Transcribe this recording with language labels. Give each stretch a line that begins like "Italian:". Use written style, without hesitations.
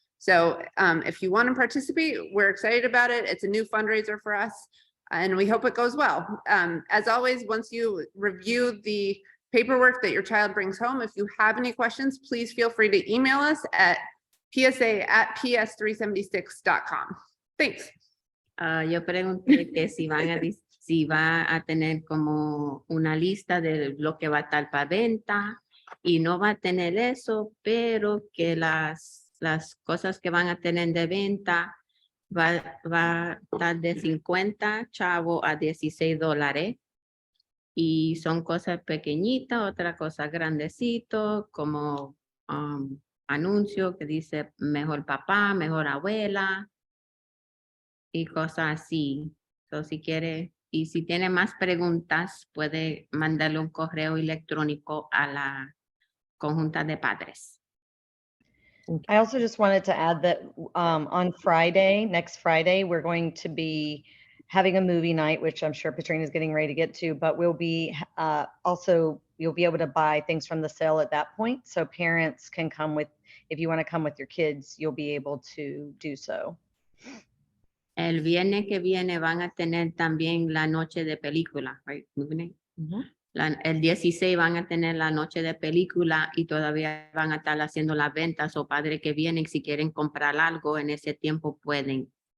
English: So if you want to participate, we're excited about it. It's a new fundraiser for us, and we hope it goes well. As always, once you review the paperwork that your child brings home, if you have any questions, please feel free to email us at psa@ps376.com. Thanks.
Spanish: Yo pregunté que si va a tener como una lista de lo que va a estar para venta, y no va a tener eso, pero que las cosas que van a tener de venta va a estar de 50 chavos a $16, y son cosas pequeñitas, otra cosa grandecito, como anuncio que dice mejor papá, mejor abuela y cosas así. Entonces, si quiere, y si tiene más preguntas, puede mandarle un correo electrónico a la conjunta de padres.
English: I also just wanted to add that on Friday, next Friday, we're going to be having a movie night, which I'm sure Patrina is getting ready to get to, but we'll be also, you'll be able to buy things from the sale at that point. So parents can come with, if you want to come with your kids, you'll be able to do so.
Spanish: El viernes que viene van a tener también la noche de película, right? El 16 van a tener la noche de película, y todavía van a estar haciendo las ventas, o padres que vienen, si quieren comprar algo en ese tiempo pueden.